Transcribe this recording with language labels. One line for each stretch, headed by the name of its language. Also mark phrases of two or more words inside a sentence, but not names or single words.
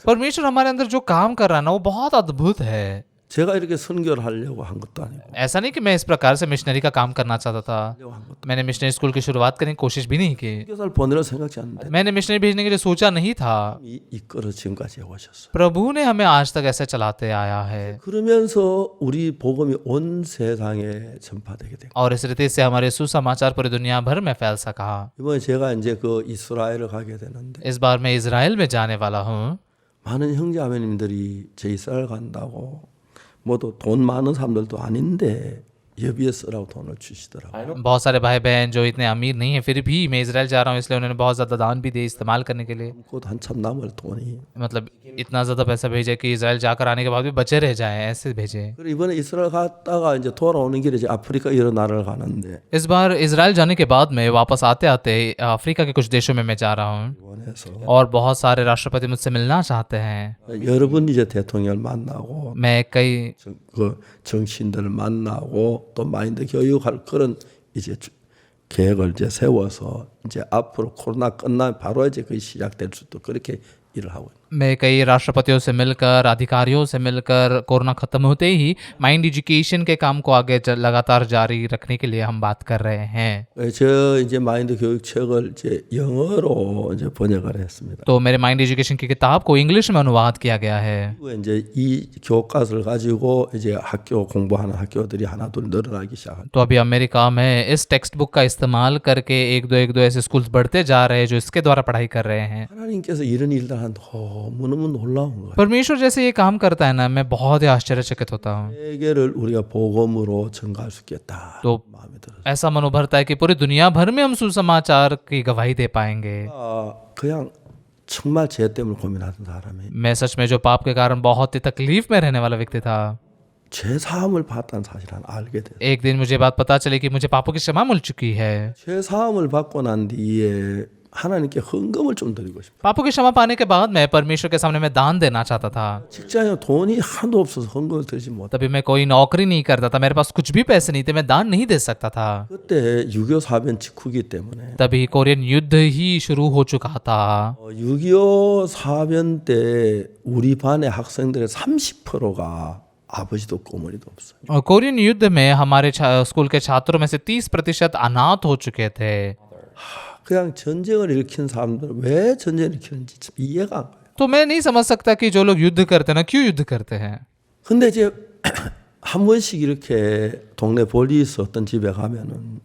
Hindi: परमेश्वर हमारे अंदर जो काम कर रहा है ना वो बहुत अद्भुत है।
Korean: 제가 이렇게 선교를 하려고 한 것도 아니고
Hindi: ऐसा नहीं कि मैं इस प्रकार से मिशनरी का काम करना चाहता था।
Korean: 하려고 한 것도
Hindi: मैंने मिशनरी स्कूल की शुरुआत करने की कोशिश भी नहीं की।
Korean: 선교사를 보내려 생각지 않는데
Hindi: मैंने मिशनरी भेजने के लिए सोचा नहीं था।
Korean: 이끌어 지금까지 해오셨어요.
Hindi: प्रभु ने हमें आज तक ऐसे चलाते आया है
Korean: 그러면서 우리 복음이 온 세상에 전파되게 되고
Hindi: और इस रीति से हमारे सुसमाचार पूरी दुनिया भर में फैल सका।
Korean: 이번에 제가 이제 그 이스라엘을 가게 되는데
Hindi: इस बार मैं इजराइल में जाने वाला हूँ।
Korean: 많은 형제아버님들이 제 이스라엘 간다고 모두 돈 많은 사람들도 아닌데 예비에 쓰라고 돈을 주시더라고요.
Hindi: बहुत सारे भाई बहन जो इतने अमीर नहीं है फिर भी मैं इजराइल जा रहा हूँ, इसलिए उन्होंने बहुत ज़्यादा दान भी दिए इस्तेमाल करने के लिए।
Korean: 곧 한참 남을 돈이.
Hindi: मतलब इतना ज़्यादा पैसा भेजे कि इजराइल जाकर आने के बाद भी बचे रह जाए, ऐसे भेजे।
Korean: 그리고 이번에 이스라엘 갔다가 이제 돌아오는 길에 이제 아프리카 여러 나라를 가는데
Hindi: इस बार इजराइल जाने के बाद में वापस आते आते अफ्रीका के कुछ देशों में मैं जा रहा हूँ
Korean: 원해서
Hindi: और बहुत सारे राष्ट्रपति मुझसे मिलना चाहते हैं।
Korean: 여러 번 이제 대통령을 만나고
Hindi: मैं कई
Korean: 그 정치인들을 만나고 또 마인드 교육할 그런 이제 계획을 이제 세워서 이제 앞으로 코로나 끝나면 바로 이제 그게 시작될 수도 그렇게 일을 하고 있습니다.
Hindi: मैं कई राष्ट्रपतियों से मिलकर, अधिकारियों से मिलकर कोरोना खत्म होते ही
English: mind education
Hindi: के काम को आगे लगातार जारी रखने के लिए हम बात कर रहे हैं।
Korean: 저 이제 마인드 교육 책을 이제 영어로 이제 번역을 했습니다.
Hindi: तो मेरे
English: mind education
Hindi: की किताब को इंग्लिश में अनुवाद किया गया है।
Korean: 그리고 इ제 이 교과서를 가지고 이제 학교 공부하는 학교들이 하나둘 늘어나기 시작한.
Hindi: तो अभी अमेरिका में इस
English: text book
Hindi: का इस्तेमाल करके एक दो ऐसे स्कूल्स बढ़ते जा रहे हैं जो इसके द्वारा पढ़ाई कर रहे हैं।
Korean: 하나님께서 이런 일들 한 너무너무 놀라운 거예요.
Hindi: परमेश्वर जैसे ये काम करता है ना, मैं बहुत ही आश्चर्यचकित होता हूँ।
Korean: 세계를 우리가 복음으로 전가할 수 있겠다.
Hindi: तो
Korean: 마음에 들어요.
Hindi: ऐसा मन उभरता है कि पूरी दुनिया भर में हम सुसमाचार की गवाही दे पाएंगे।
Korean: 그냥 정말 죄 때문에 고민하던 사람이
Hindi: मैं सच में जो पाप के कारण बहुत ही तकलीफ में रहने वाला व्यक्ति था,
Korean: 죄 사함을 받다는 사실을 하나 알게 돼요.
Hindi: एक दिन मुझे बात पता चली कि मुझे पापों की क्षमा मिल चुकी है।
Korean: 죄 사함을 받고 난 뒤에 하나님께 헌금을 좀 드리고 싶어요.
Hindi: पापों की क्षमा पाने के बाद मैं परमेश्वर के सामने मैं दान देना चाहता था।
Korean: 직장에 돈이 하나도 없어서 헌금을 드리지 못.
Hindi: तभी मैं कोई नौकरी नहीं करता था, मेरे पास कुछ भी पैसे नहीं थे, मैं दान नहीं दे सकता था।
Korean: 그때 6.25 사변 직후기 때문에
Hindi: तभी कोरियन युद्ध ही शुरू हो चुका था।
Korean: 6.25 사변 때 우리 반의 학생들의 30%가 아버지도 없고 어머니도 없어요.
Hindi: और कोरियन युद्ध में हमारे स्कूल के छात्रों में से 30% अनाथ हो चुके थे।
Korean: 그냥 전쟁을 일으킨 사람들 왜 전쟁을 일으키는지 참 이해가 안 가요.
Hindi: तो मैं नहीं समझ सकता कि जो लोग युद्ध करते हैं ना, क्यों युद्ध करते हैं।
Korean: 근데 이제 한 번씩 이렇게 동네 볼리스 어떤 집에 가면은